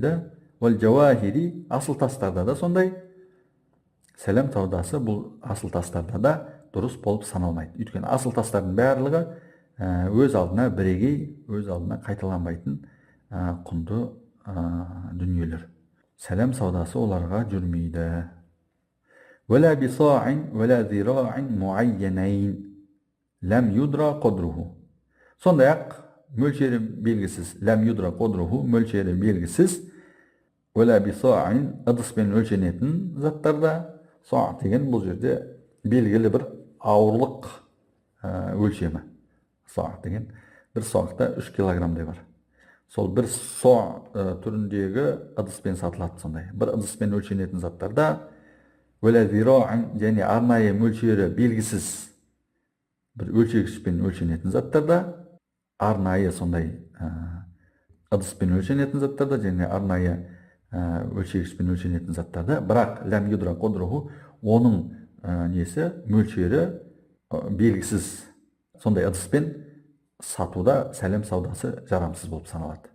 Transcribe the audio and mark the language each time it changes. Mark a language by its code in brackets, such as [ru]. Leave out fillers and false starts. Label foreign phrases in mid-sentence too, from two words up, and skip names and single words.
[ar] والجواهر, [kk] асыл тастарда да сондай, сәлем саудасы бұл асыл тастарда да дұрыс болып саналмайды. Өйткені асыл тастардың барлығы өз алдына бірегей, өз алдына қайталанбайтын құнды дүниелер. Сәлем саудасы оларға жүрмейді. [ar] ولا بصاع ولا ذراع معينين لم يدرى قدره. [kk] Сондай-ақ мөлшері белгісіз, [ar] لم يدر قدره, [kk] мөлшері белгісіз, [ar] ولا بصاع, [kk] ыдыспен өлшенетін заттарда, саъ деген бұл жерде белгілі бір ауырлық өлшемі. Саъ деген бір саъда 3 килограммдай бар. Сол бір саъ түріндегі ыдыспен сатылады сондай. Бір ыдыспен өлшенетін заттарда [ar] ولا ذراع, [kk] және арнайы мөлшері белгісіз бір өлшегішпен өлшенетін заттарда, арнайы сондай ыдыспен өлшенетін заттарда және арнайы өлшегішпен өлшенетін заттарда, бірақ [ar] لم يدر قدره, [kk] оның несі, мөлшері белгісіз сондай ыдыспен сатуда сәлем саудасы жарамсыз болып саналады.